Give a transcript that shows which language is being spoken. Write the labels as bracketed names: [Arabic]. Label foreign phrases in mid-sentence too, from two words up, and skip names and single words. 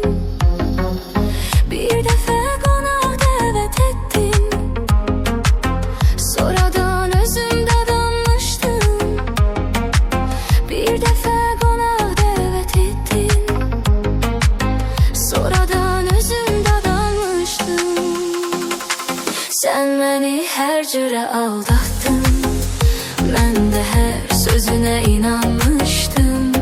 [Azerbaijani] Bir defa qonağa dəvət ettin, sonradan özümdə danmışdım. Bir defa qonağa dəvət ettin, sonradan özümdə dalmışdım. [Turkish] Sen beni her cürə aldattın, [Azerbaijani] mən də hər sözünə inanmışdım.